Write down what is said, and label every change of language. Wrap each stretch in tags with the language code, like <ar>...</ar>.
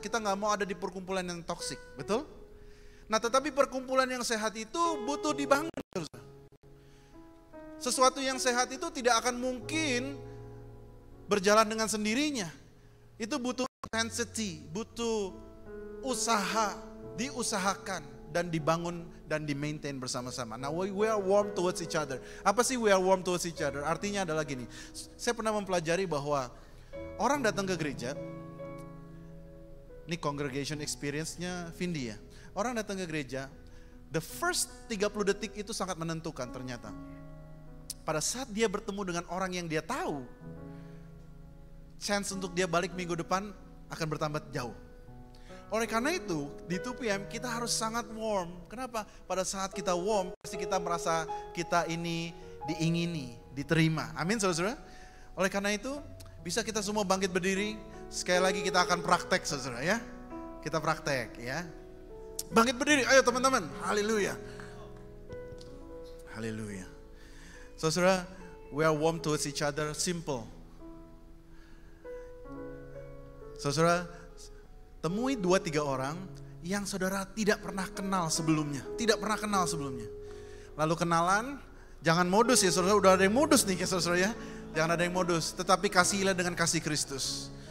<id>Kita nggak mau ada di perkumpulan yang toksik, betul? Nah tetapi perkumpulan yang sehat itu butuh dibangun. Sesuatu yang sehat itu tidak akan mungkin berjalan dengan sendirinya. Itu butuh intensity, butuh usaha, diusahakan dan dibangun dan di-maintain bersama-sama. Nah</id> <en>we are warm towards each other.</en> <id>Apa sih</id> <en>we are warm towards each other?</en> <id>Artinya adalah gini, saya pernah mempelajari bahwa orang datang ke gereja, ini</id> <en>congregation experience-</en> <id>nya Vindi ya. Orang datang ke gereja,</id> <en>the first</en> <id>30 detik itu sangat menentukan ternyata. Pada saat dia bertemu dengan orang yang dia tahu, chance untuk dia balik minggu depan akan bertambah jauh. Oleh karena itu, di 2PM kita harus sangat warm. Kenapa? Pada saat kita warm, pasti kita merasa kita ini diingini, diterima. Amin saudara-saudara. Oleh karena itu, bisa kita semua bangkit berdiri. Sekali lagi kita akan praktek saudara ya. Kita praktek ya. Bangkit berdiri, ayo teman-teman. Haleluya. Haleluya. Saudara,</id> <en>we are warm towards each other, simple.</en> <id>Saudara, temui 2-3 orang yang saudara tidak pernah kenal sebelumnya. Tidak pernah kenal sebelumnya. Lalu kenalan, jangan modus ya saudara, udah ada yang modus nih ya saudara ya. Jangan ada yang modus, tetapi kasihilah dengan kasih Kristus.</id>